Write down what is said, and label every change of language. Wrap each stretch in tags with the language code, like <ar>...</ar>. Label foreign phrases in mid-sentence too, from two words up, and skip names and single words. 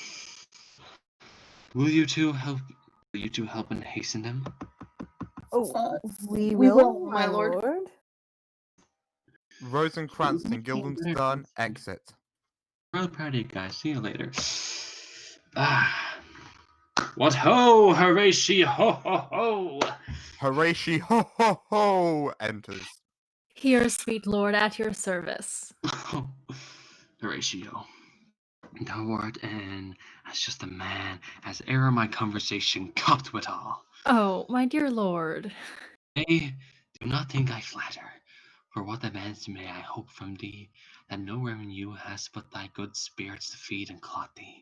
<en>Will you two help and hasten them? Oh, we will, my lord. Rosencrantz and Guildenstern exit. Real proud of you guys. See you later. What ho, Horatio, ho ho ho! Horatio, ho ho ho! Enters. Here, sweet lord, at your service. Horatio, thou art in as just a man as e'er my conversation cupped withal. Oh, my dear lord. Nay, do not think I flatter. For what demands may I hope from thee, that no revenue has but thy good spirits to feed and clothe thee.</en>